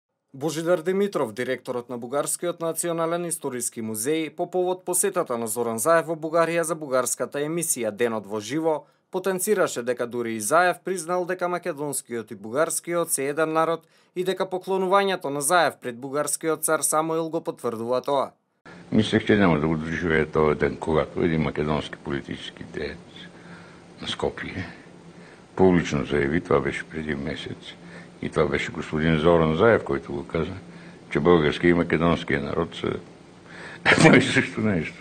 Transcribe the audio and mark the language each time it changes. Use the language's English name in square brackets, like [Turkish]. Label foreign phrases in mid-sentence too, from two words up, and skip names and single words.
[Macedonian] Божидар Димитров, директорот на Бугарскиот национален историски музеј, по повод посетата на Зоран Заев во Бугарија за бугарската емисија Денот во живо, потенцираше дека дури и Заев признал дека македонскиот и бугарскиот се еден народ и дека поклонувањето на Заев пред бугарскиот цар Самуил го потврдува тоа. [Bulgarian] Мислех, че няма да го доживея този ден, когато един македонски политически деец на Скопие публично заяви, това беше преди месец, и това беше господин Зоран Заев, който го каза, че българския и македонския народ са едно и също нещо.